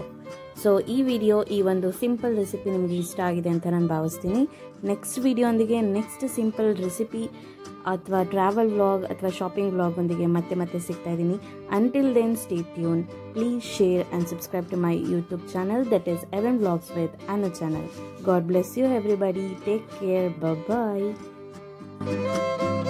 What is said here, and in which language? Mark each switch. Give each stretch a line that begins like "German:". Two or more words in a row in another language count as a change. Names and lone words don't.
Kannada: ಸೊ ಈ ವಿಡಿಯೋ, ಈ ಒಂದು
English: simple recipe
Kannada: ನಿಮಗೆ ಇಷ್ಟ ಆಗಿದೆ ಅಂತ ನಾನು ಭಾವಿಸ್ತೀನಿ. ನೆಕ್ಸ್ಟ್ ವಿಡಿಯೋಂದಿಗೆ
English: next simple recipe
Kannada: ಅಥವಾ
English: travel vlog
Kannada: ಅಥವಾ
English: shopping vlog
Kannada: ಒಂದಿಗೆ ಮತ್ತೆ ಸಿಗ್ತಾ ಇದ್ದೀನಿ.
English: until then stay tuned. please share and subscribe to my YouTube channel, that is Evan vlogs with Anu channel. God bless you everybody. Take care. Bye bye.